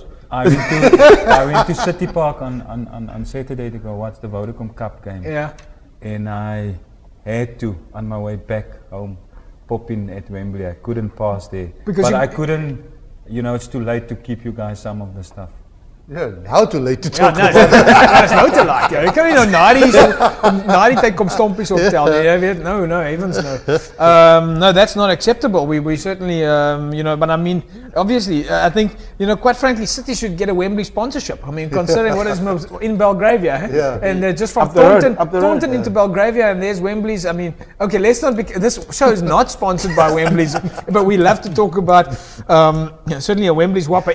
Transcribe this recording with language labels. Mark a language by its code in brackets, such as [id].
[en] I went to City Park on Saturday to go watch the Vodacom Cup game. Yeah. And I had to, on my way back home, pop in at Wembley. I couldn't pass there. But I couldn't, it's too late to keep you guys some of the stuff. Yeah, how too late to talk about [af] that? Is nou te laat. Jy kan nie nou na die tyd kom stompies optel nie. Jy weet, [en] no, heavens no. No, that's not acceptable. We certainly, but I mean, obviously, I think, quite frankly, City should get a Wembley sponsorship. I mean, considering what is in Belgravia, and just from Thornton into Belgravia, and there's Wembley's. I mean, okay, let's not. This show is not sponsored by Wembley's, but we love to talk about certainly a Wembley's Whopper.